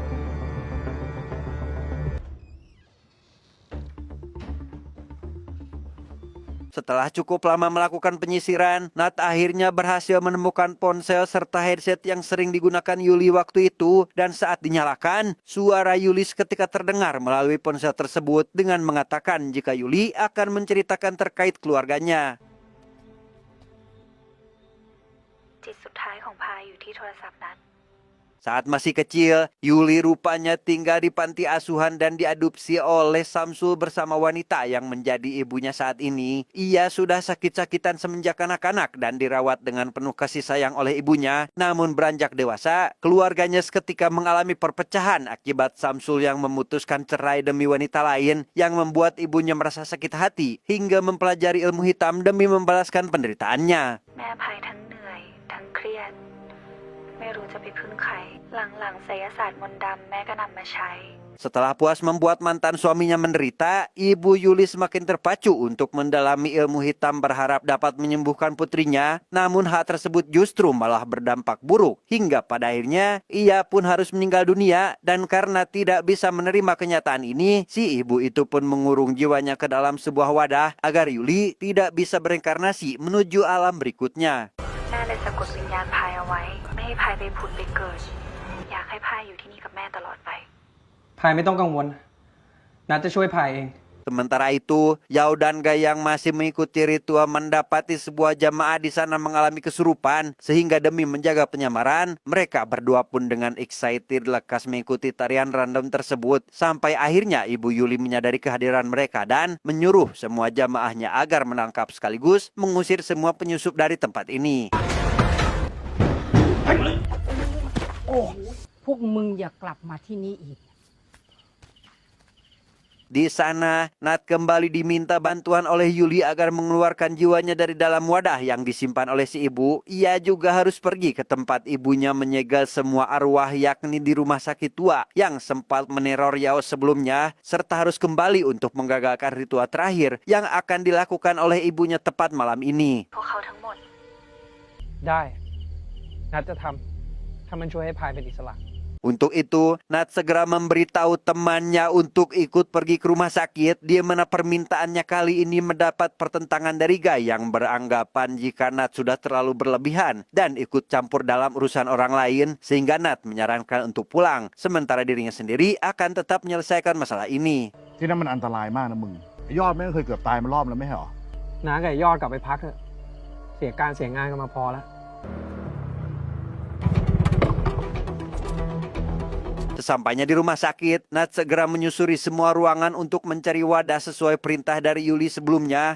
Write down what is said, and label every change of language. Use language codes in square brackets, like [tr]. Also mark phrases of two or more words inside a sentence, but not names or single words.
[id] Setelah cukup lama melakukan penyisiran, Nat akhirnya berhasil menemukan ponsel serta headset yang sering digunakan Yuli waktu itu. Dan saat dinyalakan, suara Yuli seketika terdengar melalui ponsel tersebut dengan mengatakan jika Yuli akan menceritakan terkait keluarganya. [th] จิตสุดท้ายของพายอยู่ที่โทรศัพท์นั้น [id] Saat masih kecil, Yuli rupanya tinggal di panti asuhan dan diadopsi oleh Samsul bersama wanita yang menjadi ibunya saat ini. Ia sudah sakit-sakitan semenjak kanak-kanak dan dirawat dengan penuh kasih sayang oleh ibunya. Namun beranjak dewasa, keluarganya seketika mengalami perpecahan akibat Samsul yang memutuskan cerai demi wanita lain yang membuat ibunya merasa sakit hati hingga mempelajari ilmu hitam demi membalaskan penderitaannya. [th] แม่อภัยทั้งเหนื่อย ทั้งเครียด ไม่รู้จะไปพึ่งใคร หลังๆไสยศาสตร์มนต์ดำแม่ก็นำมาใช้ [id] Setelah puas membuat mantan suaminya menderita, Ibu Yuli semakin terpacu untuk mendalami ilmu hitam berharap dapat menyembuhkan putrinya. Namun hal tersebut justru malah berdampak buruk. Hingga pada akhirnya ia pun harus meninggal dunia. Dan karena tidak bisa menerima kenyataan ini, si ibu itu pun mengurung jiwanya ke dalam sebuah wadah agar Yuli tidak bisa bereinkarnasi menuju alam berikutnya. [th] แม่เลยสะกดวิญญาณพายเอาไว้ ไม่ให้พายไปผุดไปเกิด อยากให้พายอยู่ที่นี่กับแม่ตลอดไป พายไม่ต้องกังวลนัดจะช่วยพายเอง [id] Sementara itu, Yao dan Gai yang masih mengikuti ritual mendapati sebuah jamaah di sana mengalami kesurupan. Sehingga demi menjaga penyamaran, mereka berdua pun dengan excited lekas mengikuti tarian random tersebut. Sampai akhirnya Ibu Yuli menyadari kehadiran mereka dan menyuruh semua jamaahnya agar menangkap sekaligus mengusir semua penyusup dari tempat ini. [th] พวกมึงอย่ากลับมาที่นี่อีก [id] Di sana, Nat kembali diminta bantuan oleh Yuli agar mengeluarkan jiwanya dari dalam wadah yang disimpan oleh si ibu. Ia juga harus pergi ke tempat ibunya menyegel semua arwah yakni di rumah sakit tua yang sempat meneror Yao sebelumnya. Serta harus kembali untuk menggagalkan ritual terakhir yang akan dilakukan oleh ibunya tepat malam ini. [th] พวกเขาทั้งหมด ได้ นัดจะทำถ้ามันช่วยให้พายเป็นอิสระ [id] Untuk itu, Nat segera memberitahu temannya untuk ikut pergi ke rumah sakit, di mana permintaannya kali ini mendapat pertentangan dari Gai yang beranggapan jika Nat sudah terlalu berlebihan dan ikut campur dalam urusan orang lain, sehingga Nat menyarankan untuk pulang, sementara dirinya sendiri akan tetap menyelesaikan masalah ini. [th] ที่นั่นมันอันตรายมากนะมึงไอ้ยอดแม่งเคยเกือบตายมารอบแล้วไม่ใช่หรอ น้ากับไอ้ยอดกลับไปพักเถอะเสียการเสียงานกันมาพอแล้ว [id] Sesampainya di rumah sakit, Nat segera menyusuri semua ruangan untuk mencari wadah sesuai perintah dari Yuli sebelumnya.